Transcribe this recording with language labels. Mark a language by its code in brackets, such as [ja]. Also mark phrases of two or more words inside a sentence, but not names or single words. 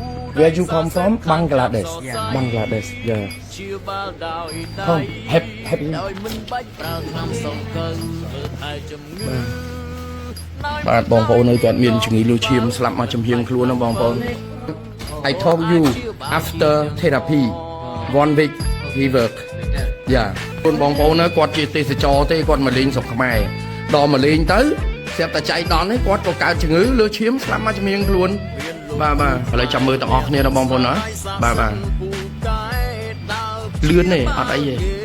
[en] Where you come from? Bangladesh. Yeah. Bangladesh. Yeah. Không. Happy. [km] បាទបងប្អូននៅគាត់មានជំងឺលូឈាមស្លាប់មកចំហៀងខ្លួនណាបងប្អូន [en] I told you after therapy 1 week he work [km] យ៉ាបងប្អូនណាគាត់ជាទេសចរទេគាត់មកលេងស្រុកខ្មែរដល់មកលេងទៅស្រាប់តែចៃដន្យនេះគាត់ក៏កើតជំងឺលូឈាមស្លាប់មកចំហៀងខ្លួនបាទឥឡូវចាំមើលទាំងអស់គ្នាណាបងប្អូនណាបាទលឿនទេអត់អីទេ